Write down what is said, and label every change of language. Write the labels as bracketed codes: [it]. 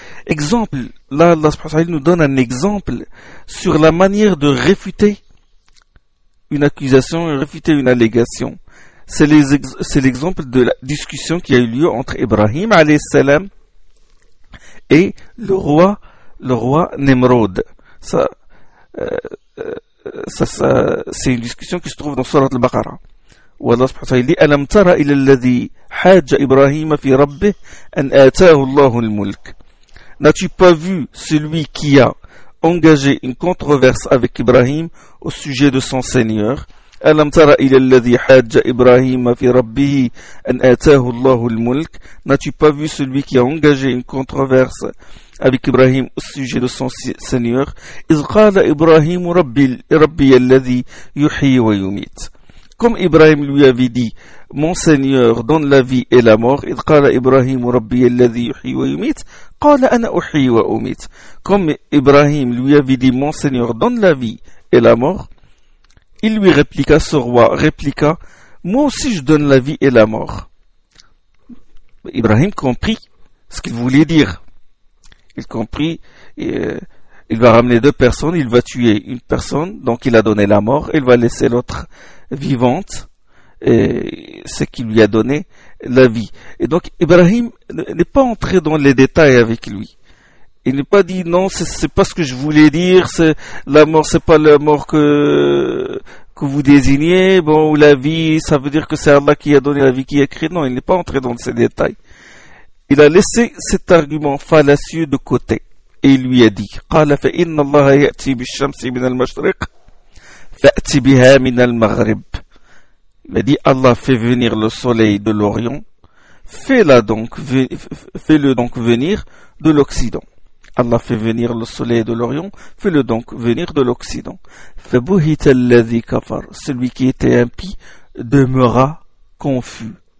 [fr] Exemple, là, Allah subhanahu wa ta'ala nous donne un exemple sur la manière de réfuter une accusation, réfuter une allégation. C'est l'exemple de la discussion qui a eu lieu entre Ibrahim, alayhi salam, et le roi Nimrod. Ça, c'est une discussion qui se trouve dans Surat Al-Baqarah. [ar] والله سبحانه وتعالى ألم ترى إلى الذي حاج إبراهيم في ربه أن آتاه الله الملك. [fr] N'as-tu pas vu celui qui a engagé une controverse avec Ibrahim au sujet de son Seigneur? [ar] ألم ترى إلى الذي حاج إبراهيم في ربه أن آتاه الله الملك. [fr] N'as-tu pas vu celui qui a engagé une controverse avec Ibrahim au sujet de son Seigneur? [ar] إذ قال إبراهيم ربي الذي يحيي ويميت. [fr] Comme Ibrahim lui avait dit, mon Seigneur donne la vie et la mort. [ar] Il قال Ibrahim ربي الذي يحيي ويميت. قال أنا أحيي وأميت. [fr] Comme Ibrahim lui avait dit, mon Seigneur donne la vie et la mort. Il lui répliqua, ce roi répliqua, moi aussi je donne la vie et la mort. Ibrahim comprit ce qu'il voulait dire. Il comprit. Il va ramener deux personnes. Il va tuer une personne. Donc il a donné la mort. Il va laisser l'autre vivante, et ce qui lui a donné la vie. Et donc, Ibrahim n'est pas entré dans les détails avec lui. Il n'est pas dit, non, c'est pas ce que je voulais dire, c'est la mort, c'est pas la mort que vous désignez, bon, ou la vie, ça veut dire que c'est Allah qui a donné la vie, qui a créé. Non, il n'est pas entré dans ces détails. Il a laissé cet argument fallacieux de côté. [ar] Et il lui a dit, قَالَ فَإِنَّ اللَّهَ يَأْتِي بِالشَّمْسِ مِنَ الْمَشْرِقِ فَأْتِ بِهَا مِنَ الْمَغْرِبِ. [fr] Il a dit, Allah fait venir le soleil de l'Orient, fais-le donc venir de l'Occident. Allah fait venir le soleil de l'Orient, fais-le donc venir de l'Occident. [ar] فَبُهِتَ الَّذِي كَفَرَ. [fr] Celui qui était impie demeura confus.